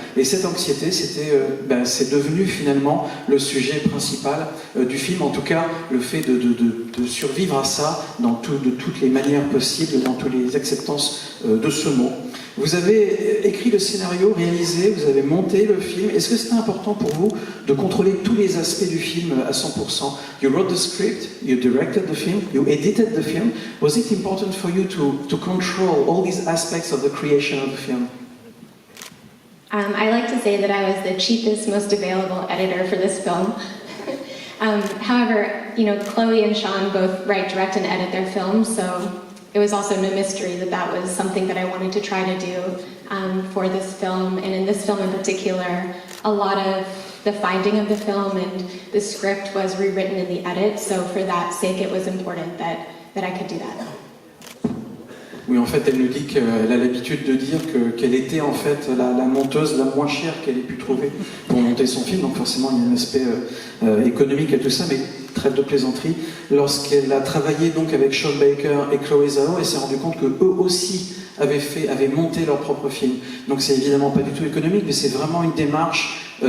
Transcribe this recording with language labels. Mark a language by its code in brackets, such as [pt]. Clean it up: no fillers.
[fr] Et cette anxiété, c'est devenu finalement le sujet principal du film, en tout cas le fait de survivre à ça de toutes les manières possibles, dans toutes les acceptances de ce mot. Vous avez écrit le scénario, réalisé, vous avez monté le film. Est-ce que c'était important pour vous de contrôler tous les aspects du film à 100%? [en] You wrote the script, you directed the film, you edited the film. Was it important for you to control all these aspects of the creation of the film? I like to say that I was the cheapest, most available editor for this film. However, Chloe and Sean both write, direct, and edit their films, so it was also no mystery that was something that I wanted to try to do for this film. And in this film in particular, a lot of the finding of the film and the script was rewritten in the edit, so for that sake it was important that I could do that. [fr] Oui, en fait, elle nous dit qu'elle a l'habitude de dire qu'elle était en fait la monteuse la moins chère qu'elle ait pu trouver pour monter son film, donc forcément il y a un aspect économique à tout ça, mais trêve de plaisanterie. Lorsqu'elle a travaillé donc avec Sean Baker et Chloé Zhao, elle s'est rendue compte qu'eux aussi avaient monté leur propre film. Donc c'est évidemment pas du tout économique, mais c'est vraiment une démarche